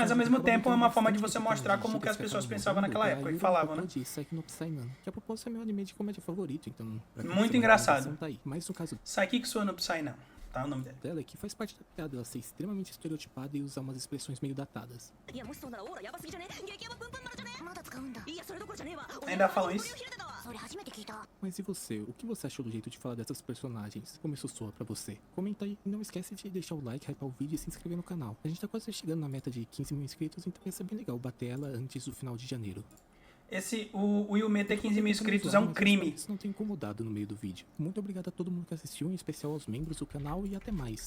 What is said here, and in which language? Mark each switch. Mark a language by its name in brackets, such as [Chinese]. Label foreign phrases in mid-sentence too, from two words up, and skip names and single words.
[Portuguese] personagem mesmo que acaba tempo é uma mudando forma de bastante você esse tema mostrar de como que gírias as pessoas acabam pensavam mudando naquela é a época e Yuri falavam, né? Makoto de Saiki no Psy-nan, que a propósito é meu anime de comédia favorito, então... pra quem Muito quiser, a engraçado. recomendação tá aí. Mas no caso Saikiksu no Psy não, tá o nome dele. dela é que faz parte da piada ela ser extremamente estereotipada e usar umas expressões meio datadas. [Japanese] いやもしそうならオーラヤバすぎじゃね激ヤバプンプン丸じゃねまだ使うんだいやそれどころじゃねえわ [Portuguese] Ainda falam isso? [Japanese] それ初めて聞いた [Portuguese] Mas e você? O que você achou do jeito de falar dessas personagens? Como isso soa pra você? Comenta aí e não esquece de deixar o like, hypar o vídeo e se inscrever no canal. A gente tá quase chegando na meta de 15 mil inscritos, então ia ser bem legal bater ela antes do final de janeiro. O Yume ter 15 mil inscritos é um crime. Isso não tem incomodado no meio do vídeo. Muito obrigado a todo mundo que assistiu, em especial aos membros do canal e até mais.